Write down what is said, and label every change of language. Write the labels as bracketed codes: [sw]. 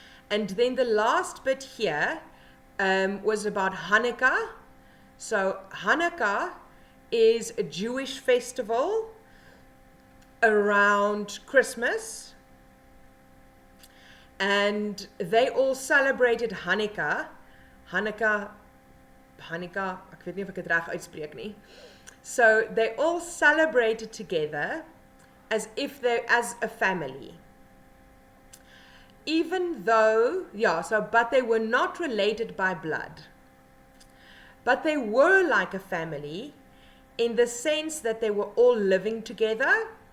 [en] And then the last bit here was about Hanukkah. So Hanukkah is a Jewish festival around Christmas. And they all celebrated Hanukkah. [af] Hanukkah, ek weet nie of ek dit reg uitspreek nie. [en] So they all celebrated together as if they're as a family. Even though, but they were not related by blood. But they were like a family in the sense that they were all living together.